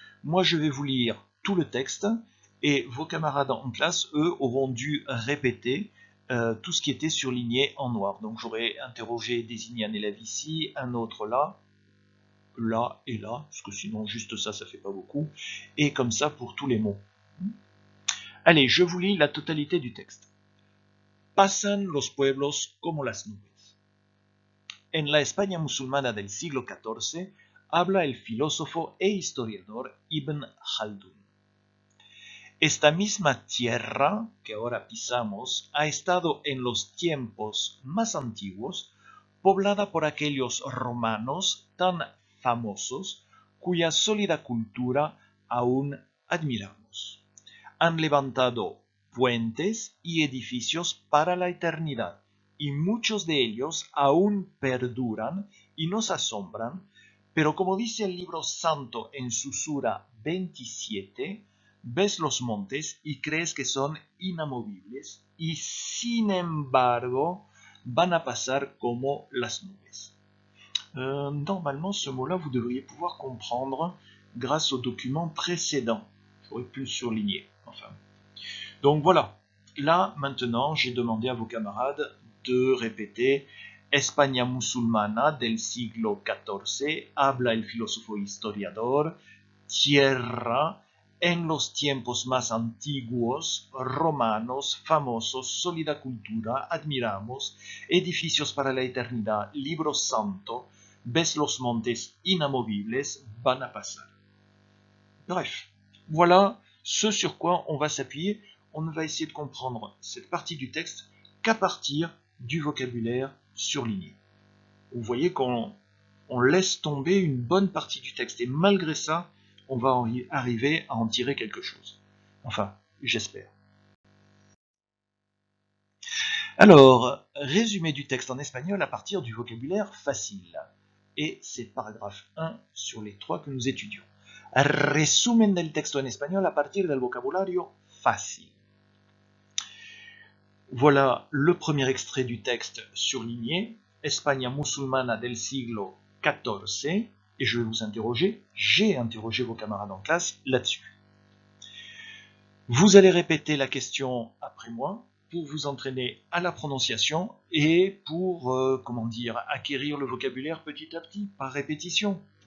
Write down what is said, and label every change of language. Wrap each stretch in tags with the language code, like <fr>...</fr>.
<fr>Moi je vais vous lire tout le texte et vos camarades en classe, eux, auront dû répéter tout ce qui était surligné en noir. Donc j'aurais interrogé, désigné un élève ici, un autre là, là et là, parce que sinon juste ça fait pas beaucoup, et comme ça pour tous les mots. Allez, je vous lis la totalité du texte.</fr> <es>Pasan los pueblos como las nubes. En la España musulmana del siglo XIV habla el filósofo e historiador Ibn Khaldun. Esta misma tierra que ahora pisamos ha estado en los tiempos más antiguos poblada por aquellos romanos tan famosos cuya sólida cultura aún admiramos. Han levantado puentes y edificios para la eternidad, y muchos de ellos aún perduran y nos asombran, pero como dice el libro santo en su sura 27, ves los montes y crees que son inamovibles, y sin embargo van a pasar como las nubes.</es> <fr>Normalement, ce mot-là, vous devriez pouvoir comprendre grâce au document précédent. J'aurais pu le surligner. Enfin. Donc voilà. Là, maintenant, j'ai demandé à vos camarades de répéter</fr> <es>España musulmana del siglo XIV, habla el filósofo historiador, tierra en los tiempos más antiguos, romanos, famosos, sólida cultura, admiramos, edificios para la eternidad, libro santo, ves los montes inamovibles van a pasar.</es> <fr>Bref, voilà ce sur quoi on va s'appuyer. On ne va essayer de comprendre cette partie du texte qu'à partir du vocabulaire surligné. Vous voyez qu'on laisse tomber une bonne partie du texte et malgré ça, on va arriver à en tirer quelque chose. Enfin, j'espère. Alors, résumé du texte en espagnol à partir du vocabulaire facile. Et c'est paragraphe 1 sur les 3 que nous étudions.</fr> <es>Resumen del texto en espagnol a partir del vocabulario fácil.</es> <fr>Voilà le premier extrait du texte surligné,</fr> <es>España musulmana del siglo XIV,</es> <fr>et je vais vous interroger, j'ai interrogé vos camarades en classe là-dessus. Vous allez répéter la question après moi pour vous entraîner à la prononciation et pour, acquérir le vocabulaire petit à petit, par répétition.</fr>